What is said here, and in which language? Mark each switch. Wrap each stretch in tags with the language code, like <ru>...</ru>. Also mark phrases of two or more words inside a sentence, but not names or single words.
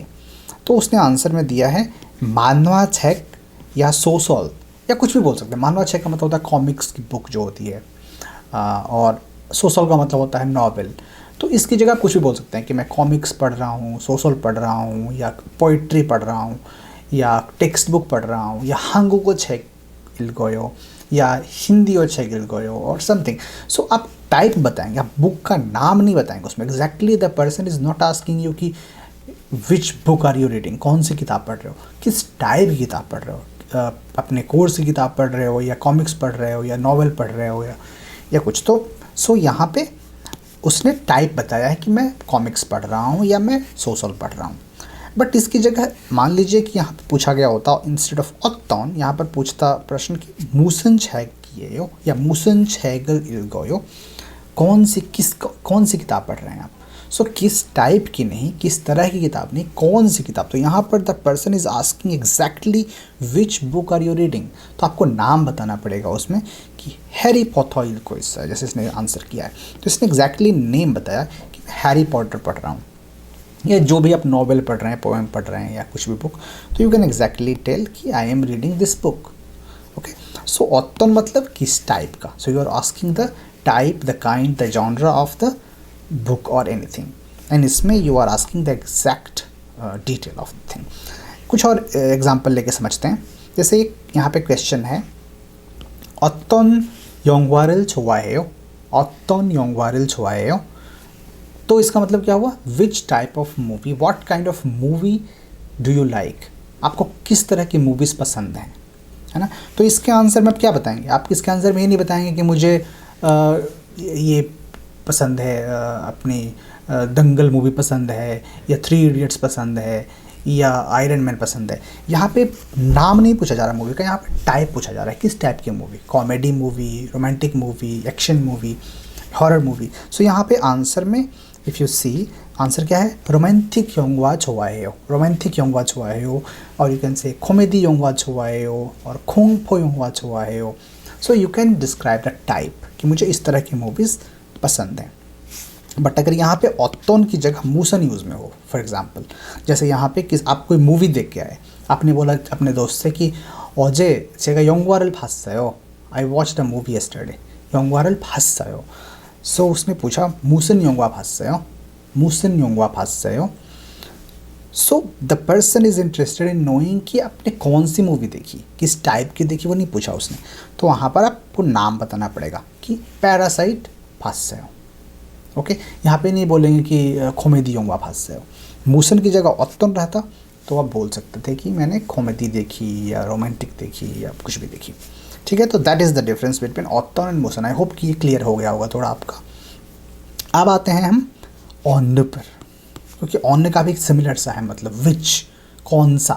<hi>तो उसने आंसर में दिया है</hi> <ko>만화 책</ko> <hi>या सोसल, या कुछ भी बोल सकते हैं।</hi> <ko>만화 책</ko> <hi>का मतलब होता है कॉमिक्स की बुक जो होती है, और सोसल का मतलब होता है नॉवेल। तो इसकी जगह कुछ भी बोल सकते हैं कि मैं कॉमिक्स पढ़ रहा हूँ, सोशल पढ़ रहा हूँ, या पोइट्री पढ़ रहा हूँ, या</hi> <en>text book</en> <hi>पढ़ रहा हूँ, या</hi> <ko>한국어 책 읽어요,</ko> <hi>या हिंदी</hi> <ko>책 읽어요</ko> <hi>और समथिंग। आप टाइप बताएंगे, आप बुक का नाम नहीं बताएंगे उसमें।</hi> <en>exactly the person is not asking you</en> <hi>कि</hi> <en>which book are you reading,</en> <hi>कौन सी किताब पढ़ रहे हो, किस टाइप की किताब पढ़ रहे हो, अपने कोर्स की किताब पढ़ रहे हो, या कॉमिक्स पढ़ रहे हो, या नॉवेल पढ़ रहे हो, या कुछ। तो यहाँ पे उसने टाइप बताया है कि मैं कॉमिक्स पढ़ रहा हूँ या मैं सोशल पढ़ रहा हूँ। बट इसकी जगह मान लीजिए कि यहाँ पे पूछा गया होता</hi> <en>instead of</en> <hi>ऑत्तोन, यहाँ पर पूछता प्रश्न कि</hi> <ko>무슨 책 읽어요</ko> <hi>या</hi> <ko>무슨 책 읽어요,</ko> <hi>कौन सी किताब पढ़ रहे हैं आप। किस टाइप की नहीं, किस तरह की किताब नहीं, कौन सी किताब। तो यहाँ पर</hi> <en>the person is asking exactly which book are you reading.</en> <hi>तो आपको नाम बताना पड़ेगा उसमें कि हैरी पॉटर को, इससे जैसे इसने आंसर किया है तो इसने एग्जैक्टली नेम बताया कि मैं हैरी पॉटर पढ़ रहा हूँ, या जो भी आप नॉवेल पढ़ रहे हैं, पोएम पढ़ रहे हैं, या कुछ भी बुक।</hi> <en>तो you can exactly tell कि I am reading this book.</en> <hi>ओके, ऑत्तोन मतलब किस टाइप का।</hi> <en>you are asking the type, the kind, the genre of the book और anything, and इसमें you are asking the exact detail of the thing।</en> <hi>कुछ और एग्जाम्पल लेके समझते हैं। जैसे यहाँ पे क्वेश्चन है</hi> <ko>어떤 영화를 좋아해요, 어떤 영화를 좋아해요।</ko> <hi>तो इसका मतलब क्या हुआ,</hi> <en>which type of movie, what kind of movie do you like,</en> <hi>आपको किस तरह की मूवीज़ पसंद हैं, है ना। तो इसके आंसर में आप क्या बताएंगे, आप इसके आंसर में ये नहीं बताएंगे कि मुझे ये पसंद है, अपनी दंगल मूवी पसंद है, या 3 इडियट्स पसंद है, या आयरन मैन पसंद है। यहाँ पे नाम नहीं पूछा जा रहा मूवी का, यहाँ पे टाइप पूछा जा रहा है, किस टाइप की मूवी,</hi> <en>comedy movie, romantic movie, action movie, horror movie.</en> <hi>यहाँ पे आंसर में</hi> <en>if you see</en> <hi>आंसर क्या है, रोमांटिक</hi> <ko>영화 좋아해요,</ko> <hi>रोमांटिक</hi> <ko>영화 좋아해요, और</ko> <en>you can say comedy</en> <ko>영화 좋아해요 और 공포 영화 좋아해요।</ko> <en>you can describe the type</en> <hi>कि मुझे इस तरह की मूवीज़ पसंद हैं। बट अगर यहाँ पे ऑत्तोन की जगह मूसन यूज़ में हो,</hi> <en>for example</en> <hi>जैसे यहाँ पे आप कोई मूवी देख के आए, आपने बोला अपने दोस्त से कि</hi> <ko>어제 제가 영화를 봤어요,</ko> <en>I watch the movie yesterday,</en> <ko>영화를 봤어요।</ko> <hi>उसने पूछा</hi> <ko>무슨 영화 봤어요, 무슨 영화 봤어요।</ko> <en>the person is interested in knowing</en> <hi>कि आपने कौन सी मूवी देखी, किस टाइप की देखी, वो नहीं पूछा उसने। तो वहाँ पर आपको नाम बताना पड़ेगा कि पैरासाइट 봤어요। ओके, यहाँ पे नहीं बोलेंगे कि कॉमेडी</hi> <ko>영화 봤어요।</ko> <hi>मूसन की जगह ऑत्तोन रहता तो आप बोल सकते थे कि मैंने कॉमेडी देखी, या रोमांटिक देखी, या कुछ भी देखी। ठीक है, तो</hi> <en>that is the difference between ऑत्तोन and मूसन। I hope</en> <hi>कि ये क्लियर हो गया होगा थोड़ा आपका। अब आते हैं हम ऑन पर, क्योंकि ऑन का भी सिमिलर सा है, मतलब विच, कौन सा।</hi>